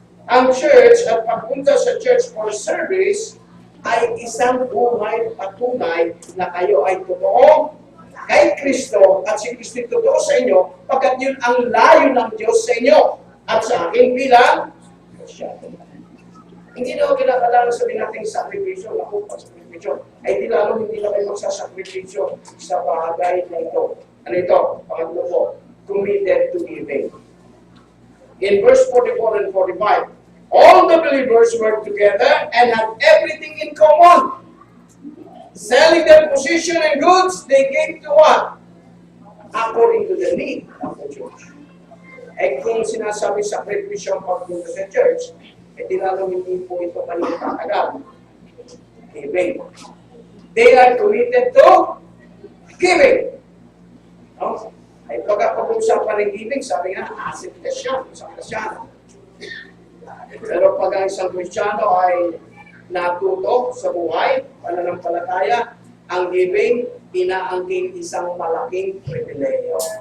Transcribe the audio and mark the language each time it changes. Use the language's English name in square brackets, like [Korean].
[Filipino] Ang church at pagpunta sa church for service ay isang buhay patunay na kayo ay totoo kay Kristo at si Kristo totoo sa inyo pagkat yun ang layo ng Diyos sa inyo at sa akin bilang Kristyano. Hindi na ako kinakailangan sabihin natin sakripisyo, ako pa sakripisyo, ay di lalo hindi na kayo magsasakripisyo sa bagay na ito. Ano ito? Pangatlo po, [English] committed to giving. In verse 44 and 45, all the believers work together and have everything in common. Selling their possession and goods, they gave to what? According to the need of the church. [Filipino] Eh kung sinasabi sakripisyo ang pagpunta sa church, eh tinanong hindi po ito kanina agad. [English] Giving. They are committed to giving. No? [Filipino] Ay pagkapag-usapan ng giving, sabi nga, asset na siya, isang Kristyano. Pero pag ang isang Kristyano ay natuto sa buhay, pananampalataya, ang giving, inaangking isang malaking pribileyo.